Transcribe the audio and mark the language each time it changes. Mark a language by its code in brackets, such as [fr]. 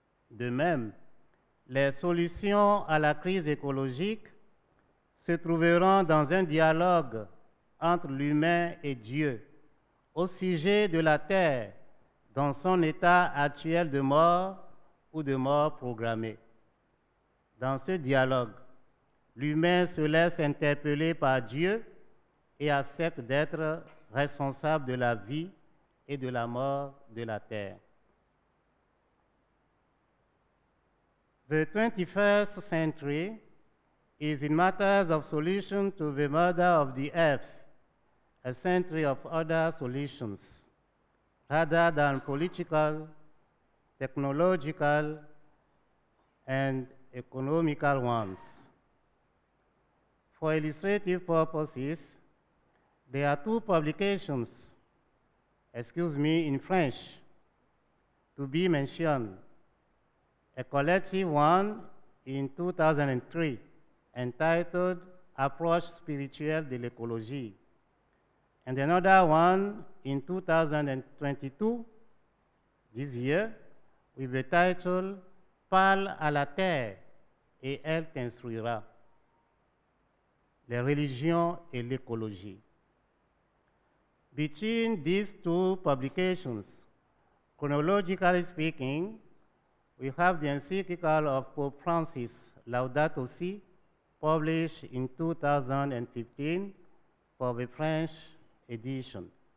[fr] De même, les solutions à la crise écologique se trouveront dans un dialogue entre l'humain et Dieu au sujet de la terre dans son état actuel de mort ou de mort programmée. Dans ce dialogue, l'humain se laisse interpeller par Dieu et accepte d'être responsable de la vie et de la mort de la terre. [en] The 21st century is in matters of solution to the murder of the earth, a century of other solutions, rather than political, technological, and economical ones. For illustrative purposes, there are two publications, in French, to be mentioned. A collective one in 2003 entitled [fr] Approche spirituelle de l'écologie, [en] and another one in 2022, this year, with the title [fr] Parle à la terre et elle t'instruira. Les religions et l'écologie. [en] Between these two publications, chronologically speaking, we have the encyclical of Pope Francis, Laudato Si, published in 2015 for the French edition.